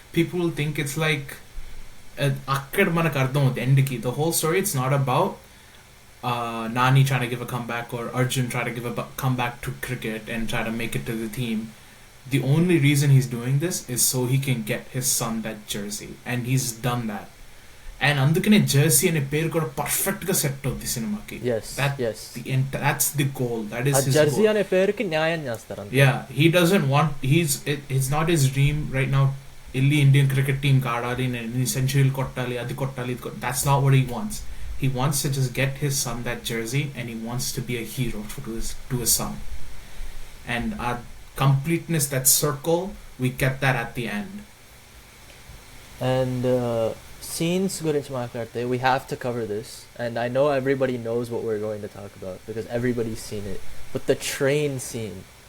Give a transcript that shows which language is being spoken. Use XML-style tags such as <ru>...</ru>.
<en>People will think it's like,</en> <te>akkad manaku ardham avutadi end ki.</te> <en>The whole story, it's not about Nani trying to give a comeback or Arjun trying to give a comeback to cricket and try to make it to the team. The only reason he's doing this is so he can get his son that jersey, and he's done that.</en> <te>And అందుకనే Jersey అనే పేరు కూడా perfect గా set అవుద్ది సినిమాకి.</te> <en>Yes. Yes. That's the goal. That is</en> <te>ఆ</te> <en>his jersey goal.</en> <te>అనే పేరుకి న్యాయం చేస్తారు అంతే.</te> <en>Yeah, he doesn't want. It's not his dream right now.</en> <te>వెళ్ళి ఇండియన్ క్రికెట్ టీమ్ ఆడాలి, నేను సెంచరీలు కొట్టాలి, అది కొట్టాలి, ఇది కొట్టాలి.</te> <en>That's not what he wants. He wants to just get his son that jersey, and he wants to be a hero to his son. And our completeness, that circle, we get that at the end. And scenes</en> <te>గురించి మాట్లాడితే</te> <en>we have to cover this, and I know everybody knows what we're going to talk about because everybody's seen it, but the train scene.</en>